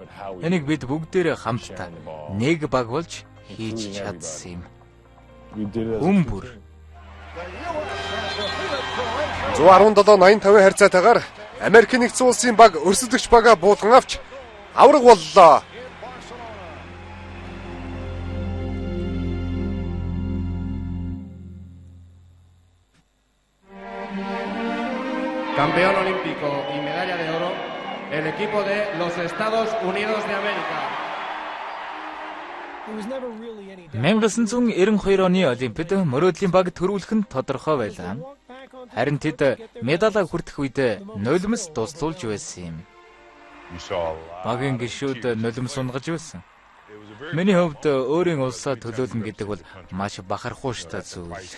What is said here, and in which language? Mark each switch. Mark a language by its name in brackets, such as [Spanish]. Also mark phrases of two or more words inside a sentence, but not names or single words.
[Mongolian] Энийг бид бүгдээрээ хамтдаа нэг баг болж хийж чадсан юм. Өмбөр 117-85 харьцаатайгаар Америк нэгдсэн улсын баг өрсөлдөгч бага буулган авч авраг боллоо. [Spanish] Campeón olímpico y medalla de oro, el equipo de los Estados Unidos de América. [English] There was never really any doubt. [Mongolian] 1992 оны Олимпиад мөрөөдлийн баг төрүүлэх нь тодорхой байлаа. Харин тэд медалаа хүртэх үед нулимс дуслуулж байсан юм. Багийн гишүүд нулимс унгаж байсан. Миний хувьд өөрийн улсаа төлөөлнө гэдэг бол маш бахархууштай зүйл.